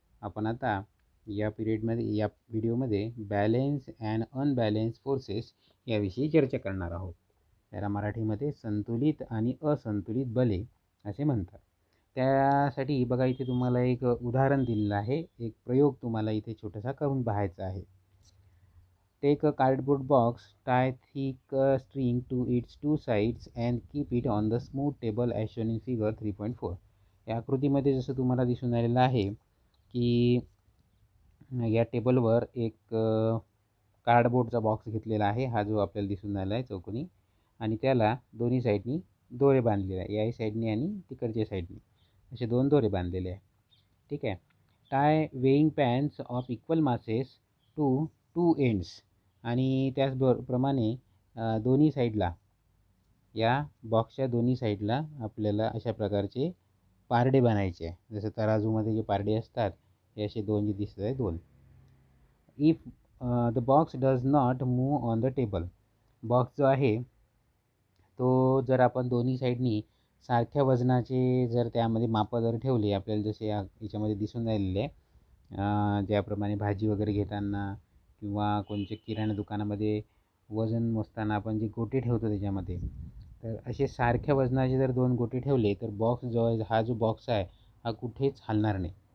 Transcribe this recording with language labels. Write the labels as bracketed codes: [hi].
[mr] आपण आता या व्हिडिओमध्ये [en] balance and unbalance forces [mr] याविषयी चर्चा करणार आहोत. याला मराठीमध्ये संतुलित आणि असंतुलित बले असे म्हणतात. त्यासाठी बघा, इथे तुम्हाला एक उदाहरण दिलेलं आहे. एक प्रयोग तुम्हाला इथे छोटासा करून पाहायचा आहे. [en] Take a cardboard box, tie thick string to its two sides and keep it on the smooth table as shown in figure 3.4. [mr] या आकृतीमध्ये जसं तुम्हाला दिसून आलेलं आहे की या टेबलवर एक कार्डबोर्डचा बॉक्स घेतलेला आहे. हा जो आपल्याला दिसून आला आहे चौकोनी, आणि त्याला दोन्ही साईडनी दोरे बांधलेले आहे. या साईडनी आणि तिकडच्या साईडनी असे दोन दोरे बांधलेले आहे. ठीक आहे. [en] Tie weighing pans of equal masses to two ends. [mr] आणि त्याचप्रमाणे दोन्ही साईडला, या बॉक्सच्या दोन्ही साईडला आपल्याला अशा प्रकारचे पारडे बनायचे आहे. जसं तराजूमध्ये जे पारडे असतात हे असे दोन जे दिसत आहे, दोन. [en] If the box does not move on the table. [mr] Box जो आहे तो जर आपण दोन्ही साईडनी सारख्या वजनाचे जर त्यामध्ये मापं जर ठेवले, आपल्याला जसे याच्यामध्ये दिसून राहिलेले आहे, ज्याप्रमाणे भाजी वगैरे घेताना किंवा कोणत्या किराणा दुकानामध्ये वजन मोजताना आपण जे गोटे ठेवतो त्याच्यामध्ये, तर असे सारख्या वजनाचे जर दोन गोटे ठेवले तर बॉक्स जो आहे, हा जो बॉक्स आहे हा कुठेच हलणार नाही.